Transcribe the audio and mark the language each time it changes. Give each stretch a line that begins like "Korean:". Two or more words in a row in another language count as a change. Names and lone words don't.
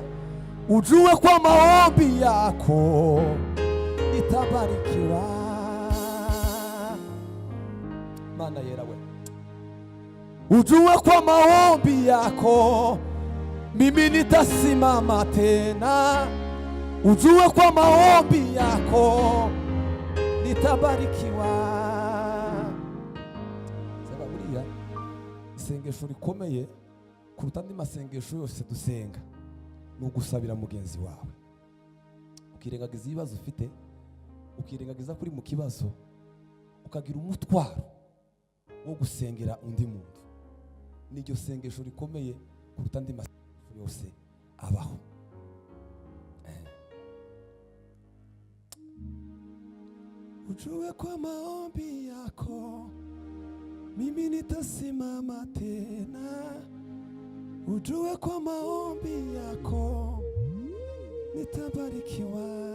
Swahili: Ujue kwa maombi yako nitabarikiwa.
Kinyarwanda: Mana yerawe.
Swahili: Ujue kwa maombi yako mimi nitasimama tena. Ujue kwa maombi yako nitabarikiwa.
Kinyarwanda: Zaburiya isengesho rikomeye kuruta andi masengesho yose dusenga ni ugusabira mugenzi wawe. Ukirengagiza ibibazo ufite, ukirengagiza kuri mu kibazo, ukagira umutwaro wo gusengera undi muntu. Niryo sengesho rikomeye kuruta andi masengesho yose abaho.
Swahili: Ujue kwa maombi yako mimi nitasimama tena. Ujue kwa maombi yako nitabarikiwa.